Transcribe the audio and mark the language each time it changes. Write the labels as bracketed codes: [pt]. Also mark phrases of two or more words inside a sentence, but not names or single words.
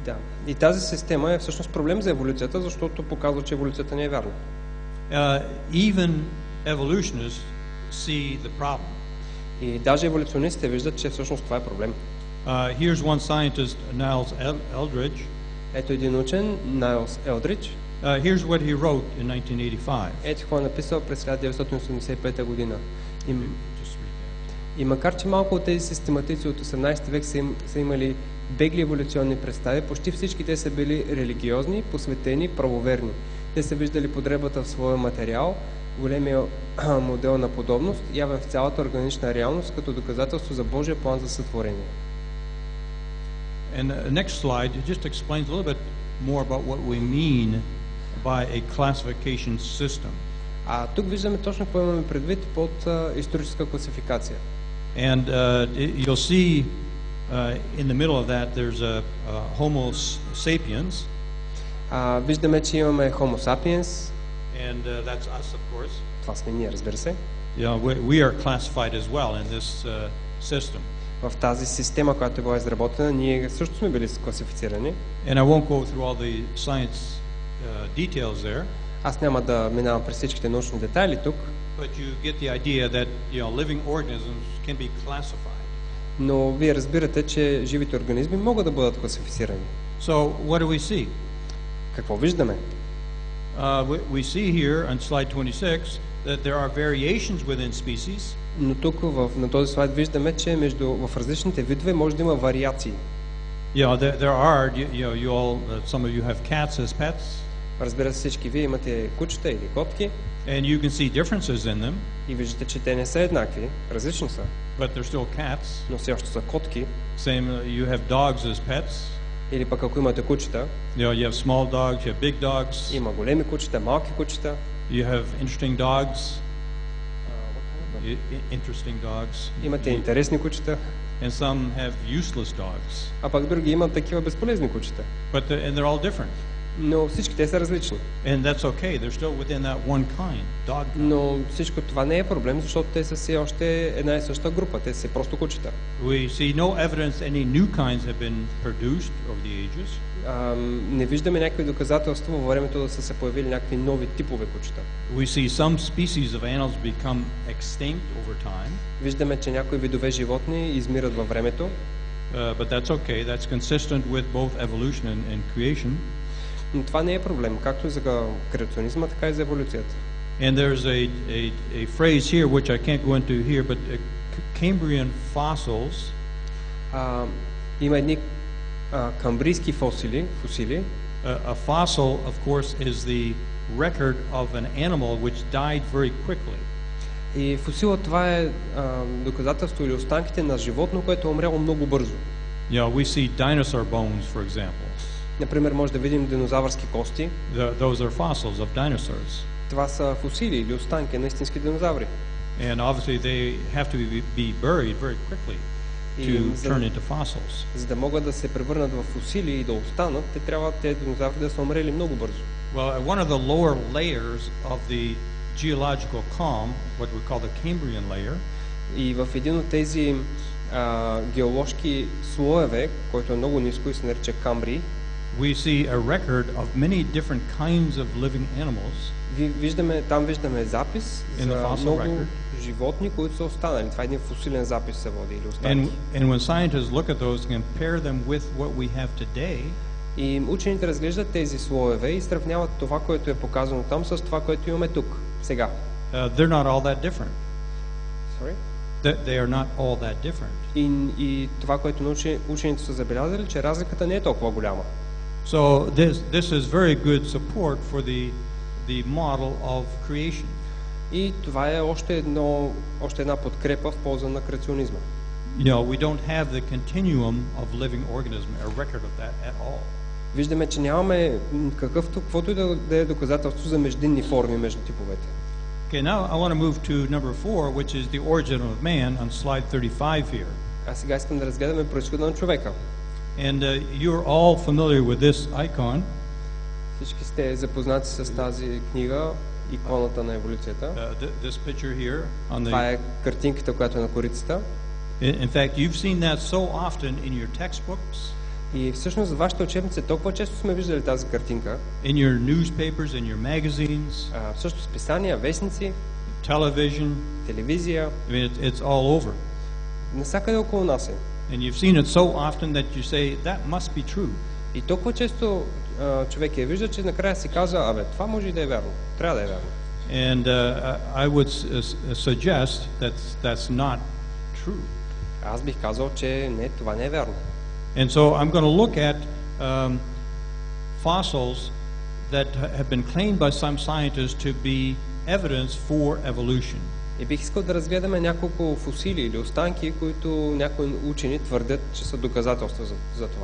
[bg] Да. И тази система е всъщност проблем за еволюцията, защото показва, че еволюцията не е вярна. [en] Even evolutionists see the problem. [bg] И даже еволюционистите виждат, че всъщност това е проблем. [en] Here's one scientist, Niles Eldridge. [bg] Ето един учен, Найлс Елдридж. [en] Here's what he wrote in 1985. [bg] Ето какво е написал през 1985 година. И макар, че малко от тези систематици от 18 век са имали бегли еволюционни представи, почти всички те са били религиозни, посветени, правоверни. Те са виждали потребата в своя материал, големия модел на подобност, явен в цялата органична реалност, като доказателство за Божия план за сътворение. [en] And the next slide just explains a little bit more about what we mean by a classification system. [bg] А тук виждаме точно какво имаме предвид под историческа класификация. [en] And you'll see in the middle of that there's a Homo sapiens. [bg] Виждаме, че имаме Homo sapiens. [en] And that's us, of course. [bg] Това сме ние, разбира се. [en] We are classified as well in this system. [bg] В тази система, която е била изработена, ние също сме били класифицирани. [en] And I won't go through all the science details there. [bg] Аз няма да минавам през всичките научни детайли тук. [en] But you get the idea that living organisms can be classified. [bg] Но вие разбирате, че живите организми могат да бъдат класифицирани. [en] So what do we see? [bg] Какво виждаме? [en] We see here on slide 26 that there are variations within species. [bg] Но тук на този слайд виждаме, че в различните видове може да има вариации. [en] There are. Some of you have cats as pets. [bg] Разбира се, всички вие имате кучета или котки. [en] And you can see differences in them. [bg] И виждате, че те не са еднакви, различни са. [en] But they're still cats. [bg] Но все още са котки. [en] Same, you have dogs as pets. [bg] Или пък ако имате кучета. [en] You have small dogs, you have big dogs. [bg] Има големи кучета, малки кучета. [en] You have interesting dogs. Interesting dogs. [bg] Имате интересни кучета. [en] And some have useless dogs. [bg] А пък други имат такива безполезни кучета. [en] And they're all different. [bg] Но всички те са различни. [en] And that's okay. They're still within that one kind, dog kind. [bg] Но всичко това не е проблем, защото те са все още една и съща група. Те са просто кучета. [en] We see no evidence any new kinds have been produced over the ages. [bg] Не виждаме някакви доказателства във времето да са се появили някакви нови типове кучета. [en] We see some species of animals become extinct over time. [bg] Виждаме, че някои видове животни измират във времето. [en] But that's okay. That's consistent with both evolution and creation. [bg] Но това не е проблем, както за креационизма, така и за еволюцията. [en] And there's a phrase here which I can't go into here, but Cambrian fossils. [bg] Има едни камбрийски фосили. [en] A fossil, of course, is the record of an animal which died very quickly. [bg] И фосила това е доказателство или останките на животно, което е умряло много бързо. [en] You know, we see dinosaur bones, for example. [bg] Например, може да видим динозавърски кости. [en] Those are fossils of dinosaurs. [bg] Това са фусили или останки на истински динозаври. [en] And obviously they have to be buried very quickly to turn into fossils. [bg] За да могат да се превърнат в фусили и да останат, те трябва тези динозаври да са умрели много бързо. [en] Well, one of the lower layers of the geological column, what we call the Cambrian layer, [bg] и в един от тези геоложки слоеве, който е много ниско и се нарича Камбрий, [en] we see a record of many different kinds of living animals. [bg] Там виждаме запис за много животни, които са останали. Това е един фусилен запис се води или останки. [en] And when scientists look at those and compare them with what we have today, [bg] и учените разглеждат тези слоеве и сравняват това, което е показано там с това, което имаме тук, сега. [en] They're not all that different. Sorry? They are not all that different. [bg] И това, което учените са забелязали, че разликата не е толкова голяма. [en] So this is very good support for the model of creation. [bg] И това е още една подкрепа в полза на креационизма. [en] You know, we don't have the continuum of living organism, a record of that at all. [bg] Виждаме, че нямаме каквото и да е доказателство за междинни форми между типовете. [en] Okay, now I want to move to number 4, which is the origin of man on slide 35 here. [bg] А сега искам да разгледаме произхода на човека. [en] And you're all familiar with this icon. [bg] Всички сте запознати с тази книга, иконата на еволюцията. [en] This picture here on the. [bg] Това е картинката, която е на корицата. [en] In fact, you've seen that so often in your textbooks. [bg] И всъщност във вашите учебници толкова често сме виждали тази картинка. [en] In your newspapers, in your magazines. [bg] Също списания, вестници. [en] Television. [bg] Телевизия. [en] I mean, it's all over. [bg] Насякъде около нас е. [en] And you've seen it so often that you say that must be true. [bg] И толкова често човек я вижда, че накрая си казва, това може и да е вярно. Трябва да е вярно. [en] And I would suggest that that's not true. [bg] Аз бих казал, че това не е вярно. [en] And so I'm going to look at fossils that have been claimed by some scientists to be evidence for evolution. [bg] И бих искал да разгледаме няколко фусили или останки, които някои учени твърдят, че са доказателства за това.